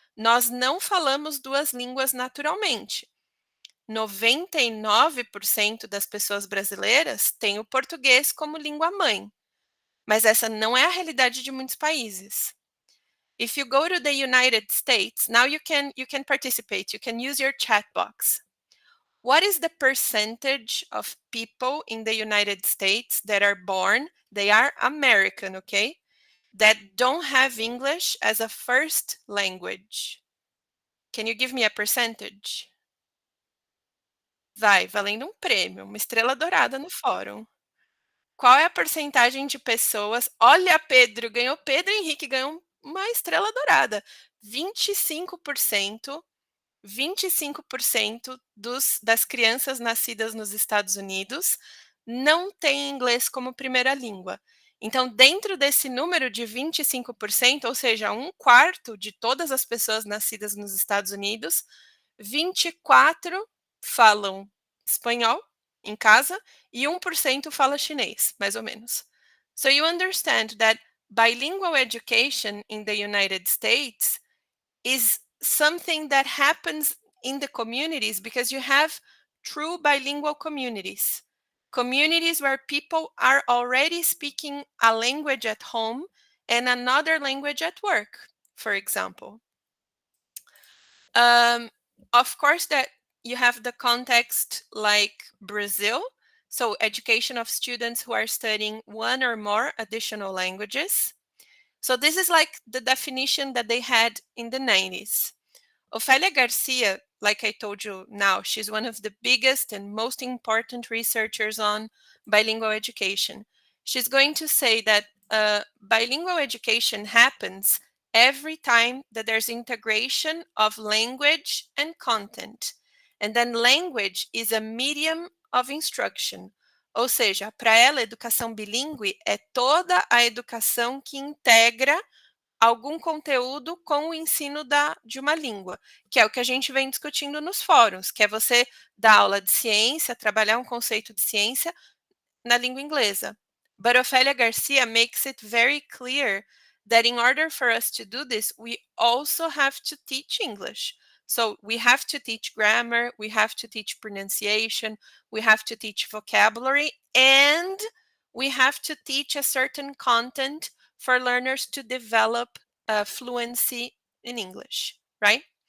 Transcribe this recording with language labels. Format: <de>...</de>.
<pt>Nós não falamos duas línguas naturalmente. 99% das pessoas brasileiras têm o português como língua mãe, mas essa não é a realidade de muitos países.</pt> <en>If you go to the United States, now you can participate, you can use your chat box. What is the percentage of people in the United States that are born They are American, okay? That don't have English as a first language. Can you give me a percentage?</en> <pt>Vai, valendo um prêmio, uma estrela dourada no fórum. Qual é a porcentagem de pessoas? Olha, Pedro, ganhou Pedro Henrique, ganhou uma estrela dourada. 25%, 25% das crianças nascidas nos Estados Unidos não têm inglês como primeira língua. Então, dentro desse número de 25%, ou seja, um quarto de todas as pessoas nascidas nos Estados Unidos, 24 falam espanhol em casa e 1% fala chinês, mais ou menos.</pt> <en>So you understand that bilingual education in the United States is something that happens in the communities because you have true bilingual communities. Communities where people are already speaking a language at home and another language at work, for example. Of course, that you have the context like Brazil, so education of students who are studying one or more additional languages. So this is like the definition that they had in the 90s. Ofelia Garcia, like I told you now, she's one of the biggest and most important researchers on bilingual education. She's going to say that bilingual education happens every time that there's integration of language and content. And then language is a medium of instruction.</en> <pt>Ou seja, para ela, educação bilíngue é toda a educação que integra algum conteúdo com o ensino de uma língua, que é o que a gente vem discutindo nos fóruns, que é você dar aula de ciência, trabalhar um conceito de ciência na língua inglesa.</pt> <en>But Ofelia Garcia makes it very clear that in order for us to do this, we also have to teach English. So we have to teach grammar, we have to teach pronunciation, we have to teach vocabulary, and we have to teach a certain content for learners to develop fluency in English, right?</en>